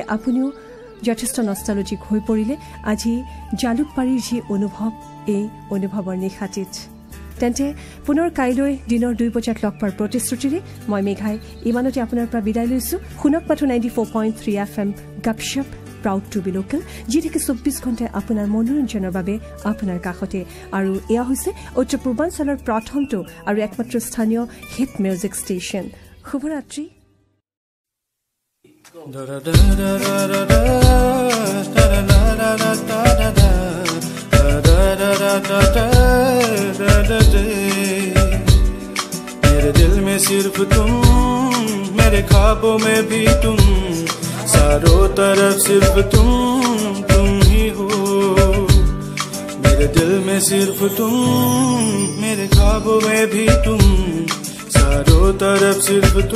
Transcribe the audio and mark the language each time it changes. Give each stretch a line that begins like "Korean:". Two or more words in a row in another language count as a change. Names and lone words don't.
Assamese: আপুনিও যথেষ্ট নষ্টালজিক হৈ পৰিলে আজি জালুকবাৰীৰ যি অনুভৱ এই অনুভৱৰ নিশাটিত তেন্তে পুনৰ কাইলৈ দিনৰ 2 বজাত লগ পোৱাৰ প্ৰতিশ্ৰুতিৰে মই মেঘাই ইমানতে আপোনাৰ পৰা বিদায় লৈছো শুনক পাতো 94.3 FM গপশপ
English: proud to be local
Assamese: যি থেকে 24 ঘণ্টাই আপোনাৰ মনোৰঞ্জনৰ বাবে আপোনাৰ কাষতে আৰু এয়া হৈছে উত্তৰ পূৰ্বাঞ্চলৰ প্ৰথমটো আৰু একমাত্ৰ স্থানীয়
English: hit music station
Assamese: শুভৰাত্ৰি
Hindi: मेरे दिल में सिर्फ तुम मेरे ख्वाबों में भी तुम चारों तरफ सिर्फ तुम ही हो मेरे दिल में सिर्फ तुम मेरे ख्वाबों में भी तुम चारों तरफ सिर्फ